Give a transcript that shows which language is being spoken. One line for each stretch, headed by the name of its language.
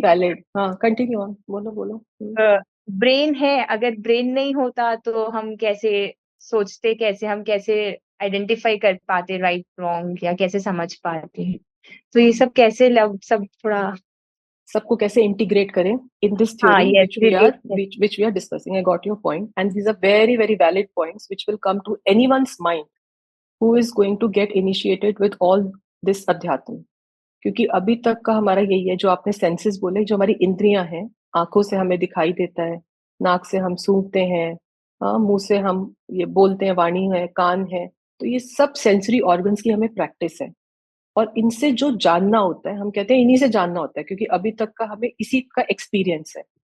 Hindi: Valid. हाँ, continue on, बोलो बोलो। ब्रेन है, अगर ब्रेन नहीं होता तो हम कैसे सोचते, कैसे हम कैसे आइडेंटिफाई कर पाते राइट रॉन्ग, या कैसे समझ पाते हैं? तो ये सब कैसे लग सब थोड़ा सबको कैसे इंटीग्रेट करें
English: in this
Hindi: हाँ,
English: theory yes, relate करते which we are discussing. I got your point, and these are very very valid points which will come to anyone's mind who is going to get initiated with all this adhyatma.
Hindi: क्योंकि अभी तक का हमारा यही है, जो आपने सेंसेस बोले, जो हमारी इंद्रियां हैं, आंखों से हमें दिखाई देता है, नाक से हम सूंघते हैं, मुंह से हम ये बोलते हैं, वाणी है, कान है, तो ये सब सेंसरी ऑर्गन्स की हमें प्रैक्टिस है. और इनसे जो जानना होता है, हम कहते हैं इन्हीं से जानना होता है, क्योंकि अभी तक का हमें इसी का एक्सपीरियंस है.